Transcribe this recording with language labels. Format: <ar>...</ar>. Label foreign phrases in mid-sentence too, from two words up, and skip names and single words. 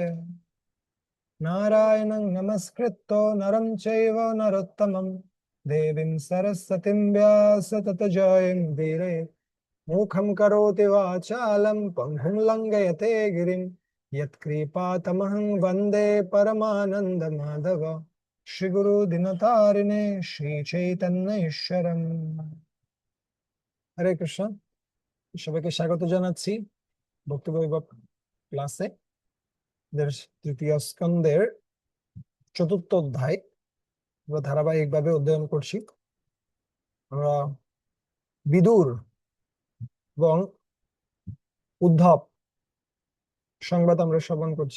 <sa>नारायणं नमस्कृत्य नरं चैव नरोत्तमं देवीं सरस्वतीं व्यास ततो जयमुदीरयेत्। मूखं करोति वाचालं पङ्गुं लङ्घयते गिरिं यत्कृपातमहं वन्दे परमानन्दमाधव। श्रीगुरु दिनतारिणे श्रीचैतन्य ঈশ্বরম।</sa> <bn>হরে কৃষ্ণ। সবাইকে স্বাগত জানাচ্ছি ভক্তি বৈভব ক্লাসে। তৃতীয় স্কন্ধের চতুর্থ অধ্যায় আমরা ধারাবাহিকভাবে অধ্যয়ন করছি। আমরা বিদুর এবং উদ্ধব সংবাদ আমরা শ্রবণ করছি।</bn>